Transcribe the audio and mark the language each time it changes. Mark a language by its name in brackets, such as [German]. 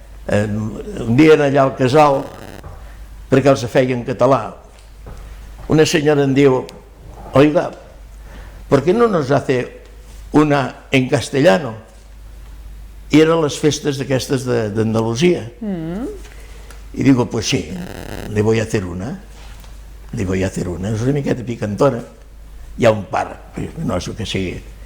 [Catalan] Un dia allà al casal, perquè els feia en català, una senyora em diu: [Spanish] Oiga, ¿por qué no nos hace una en castellano? [Catalan] I eren les festes d'aquestes d'Andalusia. [Spanish] I digo, pues sí, le voy a hacer una. Le voy a hacer una. [Catalan] És una miqueta picantona. Hi ha un par, no és el que sigui.